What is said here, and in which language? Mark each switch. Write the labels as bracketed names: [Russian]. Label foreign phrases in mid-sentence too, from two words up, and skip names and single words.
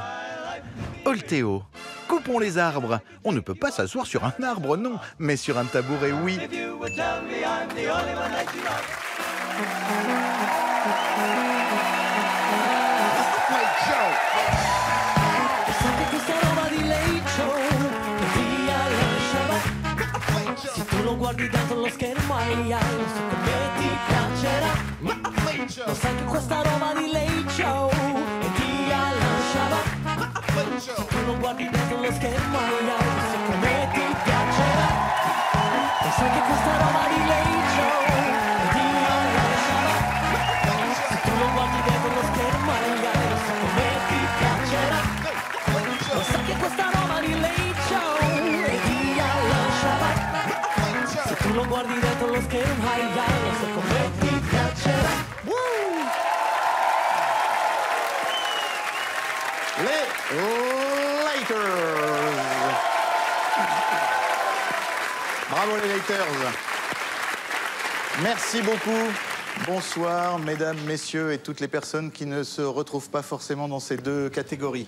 [French] Olteo, coupons les arbres. On ne peut pas s'asseoir sur un arbre, non, mais sur un tabouret, oui. [Italian] Se tu lo guardi dentro lo schermo ai ai, so come ti piacerà. Lo sai che questa roba di Late Show e ti lasciava. Se tu lo guardi dentro lo schermo ai ai, so come ti piacerà. Lo sai che questa roba di Late Show e ti lasciava. Se tu lo guardi dentro lo schermo ai ai, so come ti piacerà. Lo sai che questa roba di Late Show e ti lasciava. Se tu lo guardi dentro lo schermo, ai ai, lo so come ti piacerà. [French] Les Lakers. Bravo les Lakers. Merci beaucoup. Bonsoir, mesdames, messieurs et toutes les personnes qui ne se retrouvent pas forcément dans ces deux catégories.